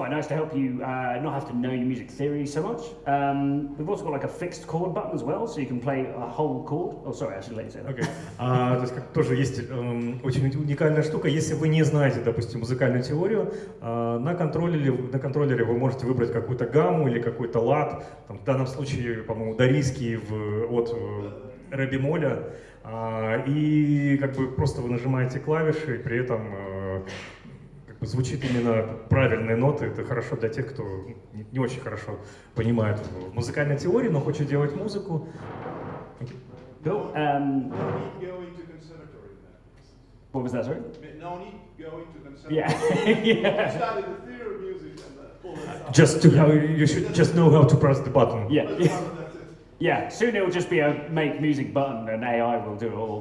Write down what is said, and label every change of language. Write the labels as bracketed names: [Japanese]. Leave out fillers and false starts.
[English] help you not have to know your music theory so much. We've also got like a fixed chord button as well, so you can play a whole chord. Oh, sorry, I should let you say that. Okay. [Russian] То есть тоже есть очень уникальная штука. Если вы не знаете, допустим, музыкальную теорию, на контроллере вы можете выбрать какую-то гамму или какой-то лад. Там, в данном случае, по-моему, дорийский от ре бемоля. И как бы просто вы нажимаете клавиши, и при этом как бы звучит именно правильные ноты. Это хорошо для тех, кто не очень хорошо понимает в музыкальной теории, но хочет делать музыку. [English] Cool. No need going to conservatory then. What was that, sorry? No need going to conservatory. Yeah. Yeah. Study the theory of music and all that stuff. You should just know how to press the button. Yeah. That's it. Yeah, soon it'll just be a make music button and AI will do it all.